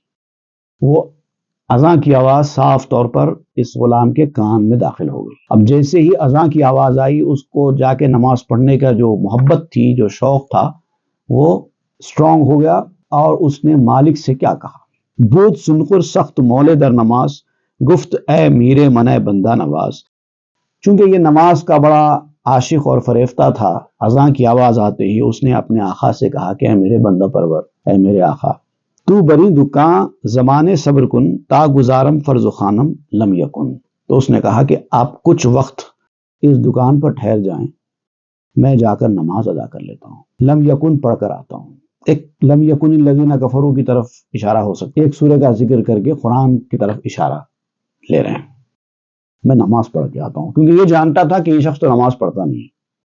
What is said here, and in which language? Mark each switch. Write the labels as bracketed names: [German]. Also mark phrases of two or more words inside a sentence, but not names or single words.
[Urdu] وہ اذان کی آواز صاف طور پر اس غلام کے کان میں داخل ہو گئی۔ اب جیسے ہی اذان کی آواز آئی، اس کو جا کے نماز پڑھنے کا جو محبت تھی، جو شوق تھا، وہ سٹرونگ ہو گیا، اور اس نے مالک سے کیا کہا: [Persian] بود سنقر سخت مولے در نماز، گفت اے میرے منع بندہ نواز۔ [Urdu] چونکہ یہ نماز کا بڑا عاشق اور فریفتہ تھا، اذان کی آواز آتے ہی اس نے اپنے آقا سے کہا کہ اے میرے بندہ پرور، اے میرے آقا، [Persian] تو بری دکان زمانے صبر کن، تا گزارم فرض خانم لم یکن۔ [Urdu] تو اس نے کہا کہ آپ کچھ وقت اس دکان پر ٹھہر جائیں، میں جا کر نماز ادا کر لیتا ہوں، لم یکن پڑھ کر آتا ہوں۔ ایک [Arabic] لم یکن الذین کفروا [Urdu] کی طرف اشارہ ہو سکتا ہے، ایک سورہ کا ذکر کر کے قرآن کی طرف اشارہ لے رہے ہیں، میں نماز پڑھ کے آتا ہوں، کیونکہ یہ جانتا تھا کہ یہ شخص تو نماز پڑھتا نہیں ہے۔